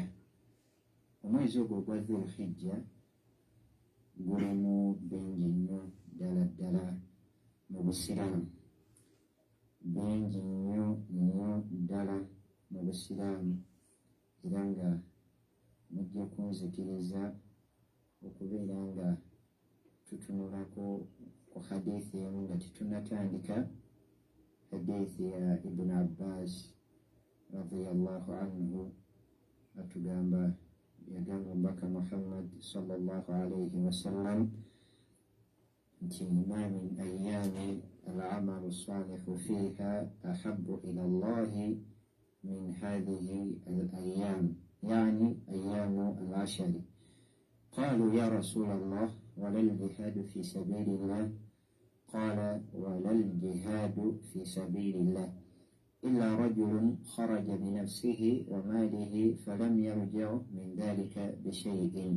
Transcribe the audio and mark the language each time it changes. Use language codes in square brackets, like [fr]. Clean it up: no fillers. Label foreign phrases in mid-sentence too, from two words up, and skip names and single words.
[lg] Omwezi ogwo ogwa Dhulhijja gulimu bingi nnyo ddala mu Busiraamu, bingi nnyo ddala mu Busiraamu era nga mujja kunzikiriza okubeera nga tutunulako ku hadithi emu nga tetunnatandika hadithi ya Ibn Abbas [ar] رضي الله عنه [lg] atugamba yagamba omubaka Muhammad [ar] صلى الله عليه وسلم nti ما من أيام العمل الصالح فيها أحب إلى الله من هذه الأيام يعني أيام العشر. قالوا يا رسول الله ولا الجهاد في سبيل الله؟ قال ولا الجهاد في سبيل الله إلا رجل خرج بنفسه وماله فلم يرجع من ذلك بشيء.